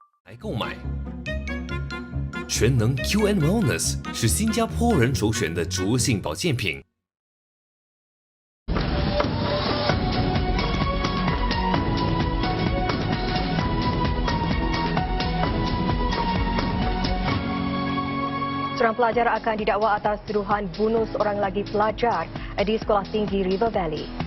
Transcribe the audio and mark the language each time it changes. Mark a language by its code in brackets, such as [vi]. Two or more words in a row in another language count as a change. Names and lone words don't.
[zh] 来购买。全能 QN Wellness 是新加坡人首选的植物性保健品。 [ms] Seorang pelajar akan didakwa atas tuduhan bunuh seorang lagi pelajar di Sekolah Tinggi River Valley.